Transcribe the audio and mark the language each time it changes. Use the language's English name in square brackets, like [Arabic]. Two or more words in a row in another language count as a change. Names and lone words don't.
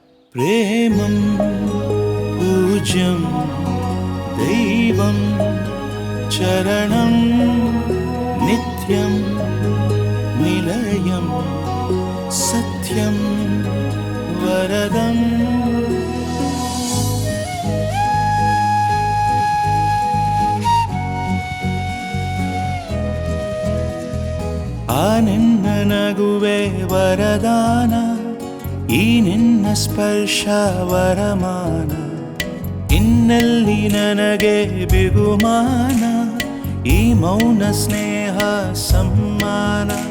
[Telugu] ప్రేమం పూజ్యం దైవం చరణం నిత్యం నిలయం సత్యం వరదం [Kannada] ಆ ನಿನ್ನ ನಗುವೆ ವರದಾನ ಈ ನಿನ್ನ ಸ್ಪರ್ಶ ವರಮಾನ ಇನ್ನೆಲ್ಲಿ ನನಗೆ ಬಿಗುಮಾನ ಈ ಮೌನ ಸ್ನೇಹ ಸಮ್ಮಾನ